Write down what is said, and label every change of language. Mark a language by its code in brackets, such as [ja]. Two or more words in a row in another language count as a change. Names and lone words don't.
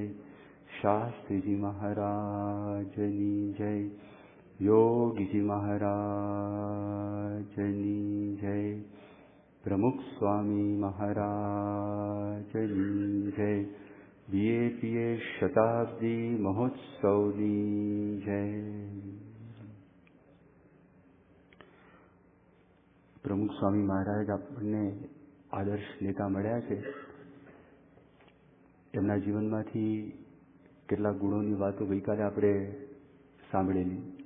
[gu] શાસ્ત્રી જી મહારાજની જય। યોગી જી મહારાજની જય। પ્રમુખ સ્વામી મહારાજની જય। બીએપીએ શતાબ્દી મહોત્સવની જય। પ્રમુખ સ્વામી મહારાજ આપણને આદર્શ નેતા મળ્યા છે. એમના જીવનમાંથી કેટલાક ગુણોની વાતો ગઈકાલે આપણે સાંભળેલી.